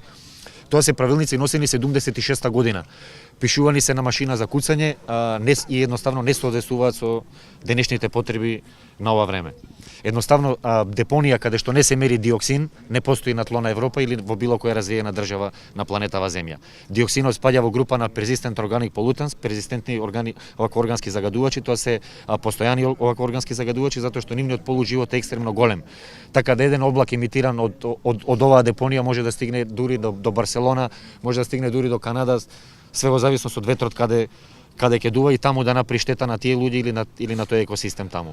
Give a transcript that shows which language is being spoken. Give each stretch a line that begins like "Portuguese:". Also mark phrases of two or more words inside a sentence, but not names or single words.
Macedonian: Тоа се правилници носени 76-та година. Пишувани се на машина за куцање и едноставно не соодветствуваат со денешните потреби на ова време. Едноставно депонија каде што не се мери диоксин не постои на тло на Европа или во било која развиена држава на планетава Земја. Диоксинот спаѓа во група на
English: persistent organic pollutants,
Macedonian: перзистентни органски загадувачи, тоа се постојани органски загадувачи затоа што нивниот полуживот е екстремно голем. Така да еден облак емитиран од оваа депонија може да стигне дури до Барселона, може да стигне дури до Канада, све во зависност од ветрот каде ќе дува и таму да направи штета на тие луѓе или на тој екосистем таму.